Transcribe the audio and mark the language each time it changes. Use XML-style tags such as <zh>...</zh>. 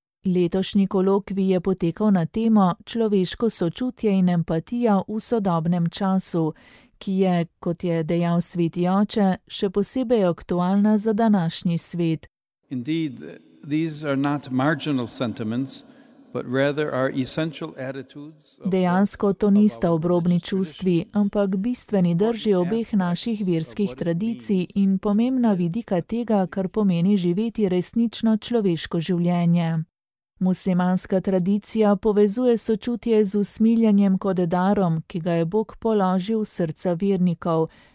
<sl>Letošnji kolokvi je potekal na temo Človeško sočutje in empatija v sodobnem času, ki je, kot je dejal sveti oče, še posebej aktualna za današnji svet.</sl> <en>Indeed, these are not marginal sentiments, but rather are essential attitudes.</en> <sl>Dejansko to nista obrobni čustvi, ampak bistveni drži obeh naših verskih tradicij in pomembna vidika tega, kar pomeni živeti resnično človeško življenje. Muslimanska tradicija povezuje sočutje z usmiljanjem kot darom, ki ga je Bog položil v srca vernikov.</sl>